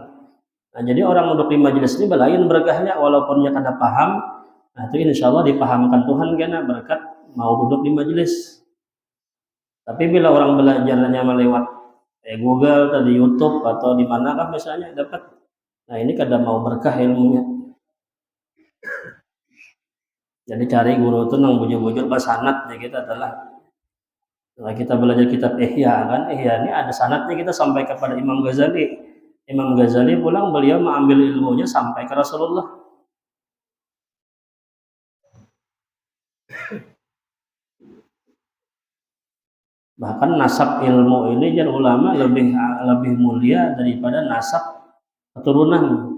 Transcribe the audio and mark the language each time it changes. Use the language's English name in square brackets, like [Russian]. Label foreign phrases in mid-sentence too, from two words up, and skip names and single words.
[Banjar] Nah, jadi orang duduk di majelis ini belayan berkahnya walaupun dia kada paham. [Indonesian] Nah, itu [Arabic] insya Allah [Indonesian] dipahamkan Tuhan karena berkat mau duduk di majelis. Tapi bila orang belajarnya melewat Google atau di YouTube atau di manakah misalnya dapat. [Banjar] Nah, ini kada mau berkah ilmunya. Jadi cari guru itu nang bujur-bujur basanat ya kita adalah. [Indonesian] Nah, kita belajar kitab Ihya kan, Ihya ini ada sanadnya kita sampai kepada Imam Ghazali. Imam Ghazali pulang beliau mengambil ilmunya sampai ke Rasulullah. Bahkan nasab ilmu ini jar ulama lebih mulia daripada nasab keturunan.